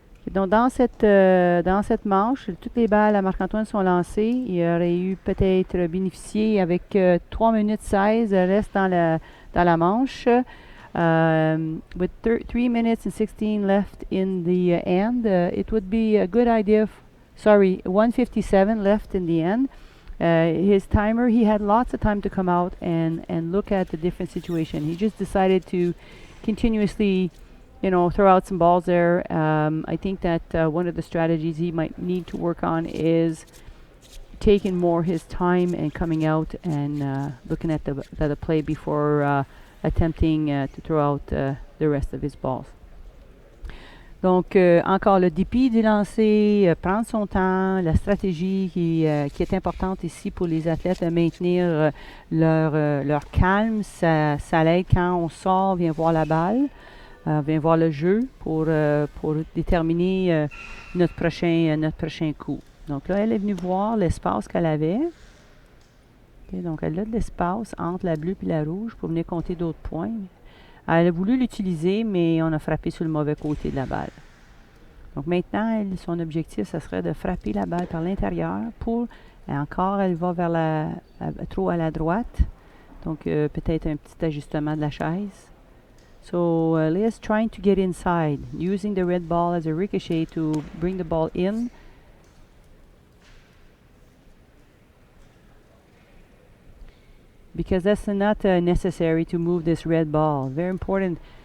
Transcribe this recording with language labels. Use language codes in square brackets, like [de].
[fr] Donc, dans cette manche, toutes les balles à Marc-Antoine sont lancées. Il aurait eu peut-être bénéficié avec 3 minutes 16, reste dans la manche. [en] With 3 minutes and 16 left in the end, it would be a good idea. 1:57 left in the end. His timer, he had lots of time to come out and look at the different situation. He just decided to continuously throw out some balls there. I think that one of the strategies he might need to work on is taking more his time and coming out and looking at the play before attempting to throw out the rest of his balls. [fr] Donc, encore le dépit du lancer, prendre son temps, la stratégie qui est importante ici pour les athlètes, maintenir leur calme. Ça l'aide quand on sort, vient voir la balle. Vient voir le jeu pour déterminer notre prochain coup. Donc là, elle est venue voir l'espace qu'elle avait. Okay, donc elle a de l'espace entre la bleue et la rouge pour venir compter d'autres points. Elle a voulu l'utiliser, mais on a frappé sur le mauvais côté de la balle. Donc maintenant, son objectif, ça serait de frapper la balle par l'intérieur encore, elle va vers trop à la droite. Donc peut-être un petit ajustement de la chaise. [en] So Leah's trying to get inside, using the red ball as a ricochet to bring the ball in. Because that's not necessary to move this red ball. Very important.